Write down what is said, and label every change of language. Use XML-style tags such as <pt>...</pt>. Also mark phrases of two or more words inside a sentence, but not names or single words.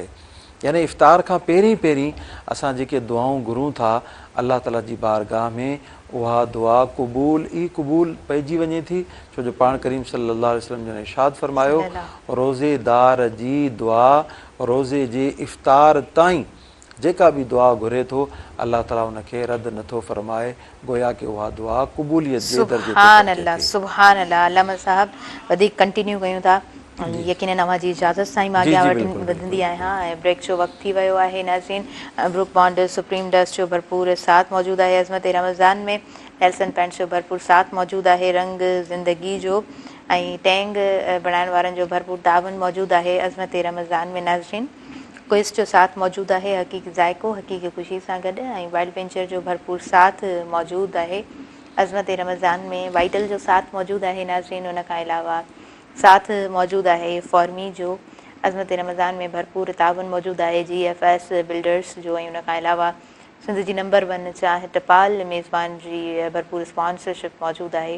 <sd>यानी इफ़्तार खां पहिरीं असां जेके दुआऊं घुरूं था अल्लाह ताला जी बारगाह में, उहा दुआ क़बूल पइजी वञे थी, छो जो पाण करीम</sd> <ar>صلى الله عليه وسلم</ar> <sd>जन इरशाद फ़रमायो, रोज़ेदार जी दुआ रोज़े जे इफ़्तार ताईं जेका बि दुआ घुरे थो अल्लाह ताला उनखे रद्द नथो फ़रमाए, गोया कि उहा दुआ क़बूलियत जे दर्जे ते</sd> <ar>سبحان الله، سبحان الله.</ar> <sd>अल्लामा साहब वधीक कंटिन्यू कयूं था, यकीनन अव्हांजी इजाज़त सां ई मां अॻियां वधंदी आहियां ऐं ब्रेक जो वक़्तु थी वियो आहे। नाज़रीन, ब्रूक बॉन्ड सुप्रीम डस्ट जो भरपूर साथ मौजूदु आहे अज़मत रमज़ान में, नेल्सन पेंट्स जो भरपूर साथ मौजूदु आहे रंग ज़िंदगी जो, ऐं टैंग बणाइण वारनि जो भरपूर तावन मौजूदु आहे अज़मत रमज़ान में। नाज़रीन, क्विज़ जो साथ मौजूदु आहे, हक़ीक़ी ज़ाइको हक़ीक़ी ख़ुशी सां गॾु, ऐं वाइल्ड वेंचर जो भरपूर साथ मौजूदु आहे अज़मत रमज़ान में। वाइटल जो साथ मौजूदु आहे नाज़रीन, उन खां अलावा साथ मौजूदु आहे फॉर्मी जो। अज़मत रमज़ान में भरपूर तावन मौजूदु आहे GFS बिल्डर्स जो, ऐं उन खां अलावा सिंध जी नंबर 1 चाहे टपाल मेज़बान जी भरपूर स्पॉन्सरशिप मौजूदु आहे।</sd>